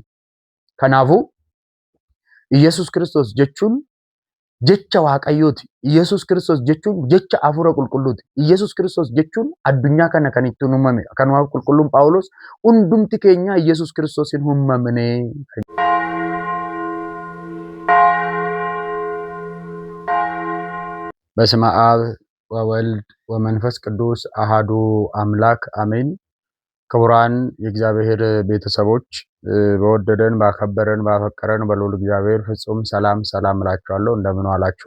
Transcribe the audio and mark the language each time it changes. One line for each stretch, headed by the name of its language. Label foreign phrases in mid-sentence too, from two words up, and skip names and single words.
Oromo: Kanaafuu Yesuus Kiristoos jechuun jecha Waaqayyooti. Yesuus Kiristoos jechuun jecha Hafuura Qulqulluuti. Yesuus Kiristoos jechuun addunyaa kana kan ittiin uumame. Kanaaf qulqulluun Phaawulos hundumti keenya Yesuus Kiristoosin uumamne.
Amharic: በስመ አብ ወወልድ ወመንፈስ ቅዱስ አሃዱ አምላክ አሜን። ክቡራን የእግዚአብሔር ቤተሰቦች በወደደን ባከበረን ባፈቀረን በልዑል እግዚአብሔር ፍጹም ሰላም እላችኋለሁ። እንደምን ዋላችሁ?